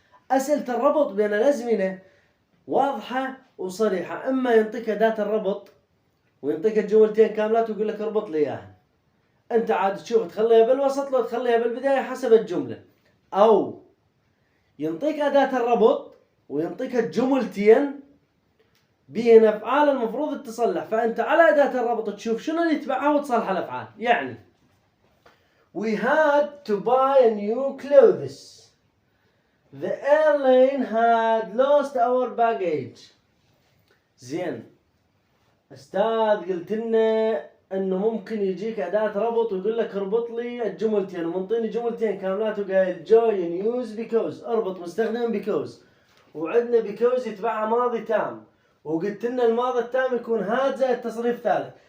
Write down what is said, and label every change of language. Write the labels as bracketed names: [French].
[Arabic] أسئلة الربط بين الأزمنة واضحة وصريحة، اما ينطيك أداة الربط وينطيك الجملتين كاملات ويقول لك اربط لي اياها، انت عاد تشوف تخليها بالوسط لو تخليها بالبداية حسب الجملة، او ينطيك أداة الربط وينطيك الجملتين بين أفعال المفروض تصلح، فأنت على أداة الربط تشوف شنو اللي يتبعها وتصلح الأفعال. يعني [English] we had to buy a new clothes، the airline had lost our baggage. [Arabic] زين أستاذ قلت لنا إنه ممكن يجيك أداة ربط ويقول لك اربط لي الجملتين، ومنطيني جملتين كاملات وقايل [English] join use because، [Arabic] اربط مستخدم because، وعندنا because يتبعها ماضي تام، وقلت لنا الماضي التام يكون had زائد تصريف ثالث.